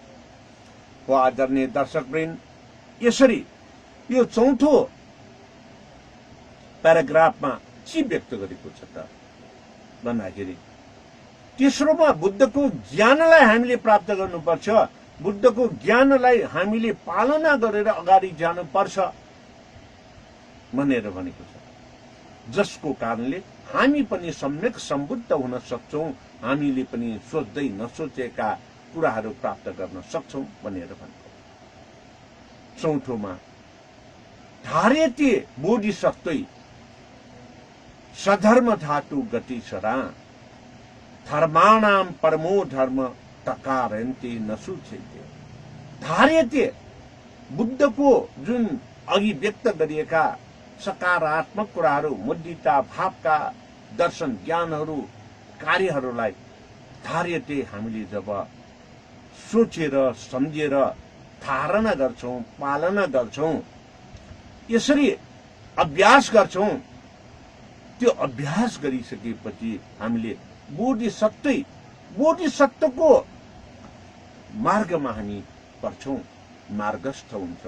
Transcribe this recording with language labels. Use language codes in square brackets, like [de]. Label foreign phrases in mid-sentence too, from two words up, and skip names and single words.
[ne] हो आदरणीय दर्शकवृन्द, यसरी यो चौथो प्याराग्राफमा के व्यक्त गरेको छ त भन्दाखेरि तेस्रोमा बुद्धको ज्ञानलाई हामीले प्राप्त गर्नुपर्छ, बुद्धको ज्ञानलाई हामीले पालना गरेर अगाडि जानुपर्छ भनेर भनेको छ, जसको कारणले हामी पनि सम्यक सम्बुद्ध हुन सक्छौं, हामीले पनि सोच्दै नसोचेका कुराहरू प्राप्त गर्न सक्छौं भनेर भनेको। [sa] चौथोमा धार्यते बोधिसत्वै सधर्म धातु गति सरा धर्माणाम परमो धर्म टकारन्ते नसुचेते। [ne] धार्यते बुद्धको जुन अघि व्यक्त गरिएका सकारात्मक कुराहरू, मुद्दिता भावका दर्शन ज्ञानहरू, कार्यहरूलाई धार्यते हामीले जब सोचेर सम्झेर धारणा गर्छौं, पालना गर्छौं, यसरी अभ्यास गर्छौं, त्यो अभ्यास गरिसकेपछि हामीले बोधिसत्वको मार्गमा हामी पर्छौं, मार्गस्थ हुन्छौं।